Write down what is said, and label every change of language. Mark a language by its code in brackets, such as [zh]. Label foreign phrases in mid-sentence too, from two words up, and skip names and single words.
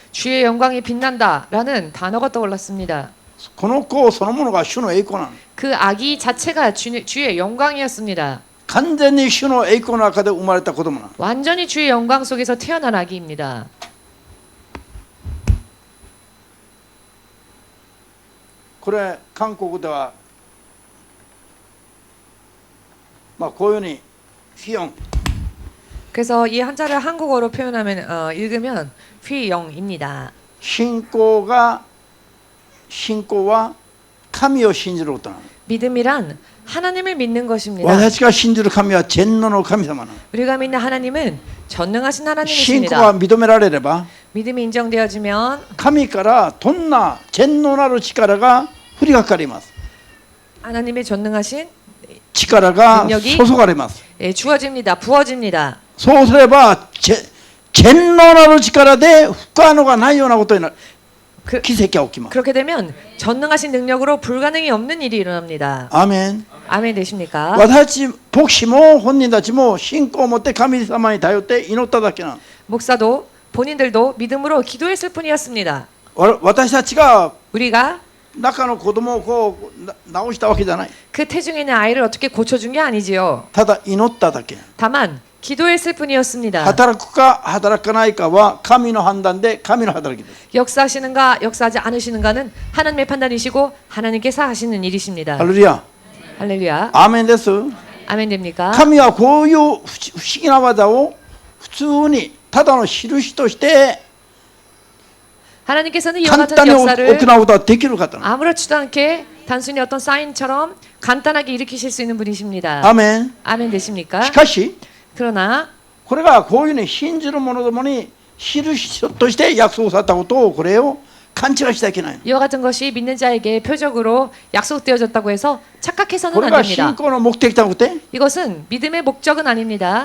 [ko] 주의 영광이 빛난다라는 단어가 떠올랐습니다. [ja] この子そのものが主の栄光なの。 [ko] 그 아기 자체가 주의 영광이었습니다. [ja] 完全に主の栄光の中で生まれた子供なの。 [ko] 완전히 주의 영광 속에서 태어난 아기입니다. [ja] これ韓国ではこういうふうにフィヨン [ko] 그래서 이 한자를 한국어로 표현하면 읽으면 휘영입니다. [ja] 信仰は神を信じることなの。 [ko] 믿음이란 하나님을 믿는 것입니다. [ja] 私が信じる神は全能の神様なの。 [ko] 우리가 믿는 하나님은 전능하신 [ja] 信仰 [ko] 하나님이십니다. [ja] が認められれば [ko] 믿음이 인정되어지면 [ja] 神からどんな全能なる力が降りかかります。 [ko] 하나님의 전능하신 [ja] 力が [ko] 능력이 [ja] 注がれます。 [ko] 주어집니다. 부어집니다. [ja] そうすれば全能なる力で不可能がないようなことになる。奇跡が起きます。 [ko] 그렇게 되면 전능하신 능력으로 불가능이 없는 일이 일어납니다. [ja] アーメン。 [ko] 아멘 되십니까? [ja] 牧師も本人たちも信仰を持って神様に頼って祈っただけなの。 [ko] 목사도 본인들도 믿음으로 기도했을 뿐이었습니다. [ja] 私たちが [ko] 우리가 [ja] 中の子供をこう直したわけじゃない。 [ko] 그 태중에 있는 아이를 어떻게 고쳐준 게 아니지요. [ja] ただ祈っただけ。 [ko] 다만 기도했을 뿐이었습니다. [ja] 働くか働かないかは神の判断で神の働きです。 [ko] 역사하시는가 역사하지 않으시는가는 하나님의 판단이시고 하나님께서 하시는 일이십니다. [ja] ハレルヤ。 [ko] 할렐루야. [ja] アーメンです。 [ko] 아멘 됩니까? [ja] 神はこういう不思議な技を普通にただの印として [ko] 하나님께서는 이와 [ja] 簡 [ko] 같은 [ja] 単に行 [ko] 역사를 [ja] うことはできる方なの。 [ko] 아무렇지도 않게 단순히 어떤 사인처럼 간단하게 일으키실 수 있는 분이십니다. [ja] アメン。 [ko] 아멘 되십니까? [ja] しかし [ko] 그러나 [ja] これがこういうね信じる者どもに印として約束されたことをこれを勘違いしてはいけない。 [ko] 이와 같은 것이 믿는 자에게 표적으로 약속되어졌다고 해서 착각해서는 [ja] これ [ko] 안 [ja] が [ko] 됩니다. [ja] 信仰の目的じゃなくて [ko] 이것은 믿음의 목적은 아닙니다.